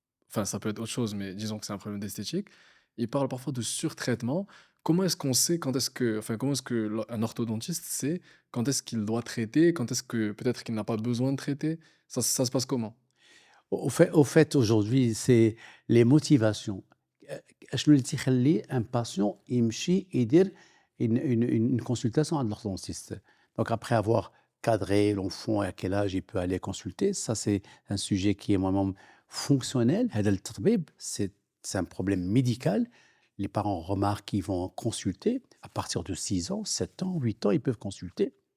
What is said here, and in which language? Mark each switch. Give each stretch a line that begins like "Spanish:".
French: Enfin, ça peut être autre chose, mais disons que c'est un problème d'esthétique. Ils parlent parfois de surtraitement. Comment est-ce qu'on sait comment est-ce que un orthodontiste sait quand est-ce qu'il doit traiter, quand est-ce que peut-être qu'il n'a pas besoin de traiter? Ça se passe comment? Au fait, aujourd'hui, c'est les motivations.
Arabic: شنو اللي تيخلي
French: un patient
Arabic: يمشي يدير
French: une consultation
Arabic: عند l'orthodontiste.
French: Donc après avoir cadré l'enfant et à quel âge il peut aller consulter, ça c'est un sujet qui est vraiment fonctionnel.
Arabic: هذا التطبيب,
French: c'est un problème médical. Les parents remarquent qu'ils vont consulter à partir de 6 ans, 7 ans, 8 ans, ils peuvent consulter.